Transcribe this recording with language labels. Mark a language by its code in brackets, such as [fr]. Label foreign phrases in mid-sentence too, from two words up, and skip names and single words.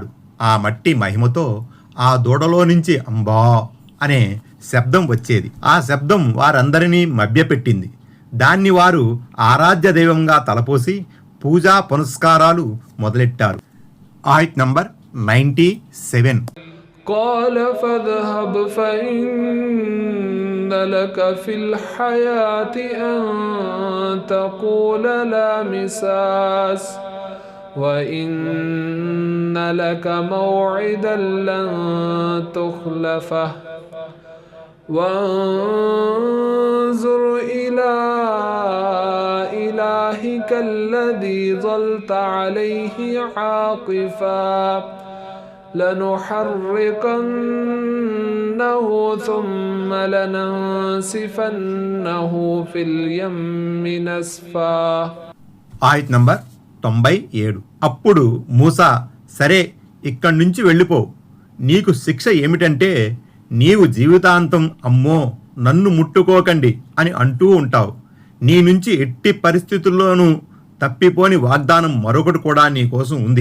[te] ఆ మట్టి మహిమతో ఆ దూడలో నుంచి అంబా అనే శబ్దం వచ్చేది. ఆ శబ్దం వారందరినీ మభ్యపెట్టింది. దాన్ని వారు ఆరాధ్య దైవంగా తలపోసి పూజా పునస్కారాలు మొదలెట్టారు. ఆయత్ నంబర్ 97. [ar] قال فاذهب فإن لك في الحياة أن تقول لا مساس وإن لك موعدا لن تخلفه وانظر إلى إلهك الذي ظلت عليه عاقفا لنحرقنه ثم لننسفنه في اليم نسفا. [te] ఆయత్ నంబర్ 97. అప్పుడు మూసా, సరే ఇక్కడి నుంచి వెళ్ళిపో. నీకు శిక్ష ఏమిటంటే నీవు జీవితాంతం అమ్మో నన్ను ముట్టుకోకండి అని అంటూ ఉంటావు. నీ నుంచి ఎట్టి పరిస్థితుల్లోనూ తప్పిపోని వాగ్దానం మరొకటి కూడా నీ కోసం ఉంది.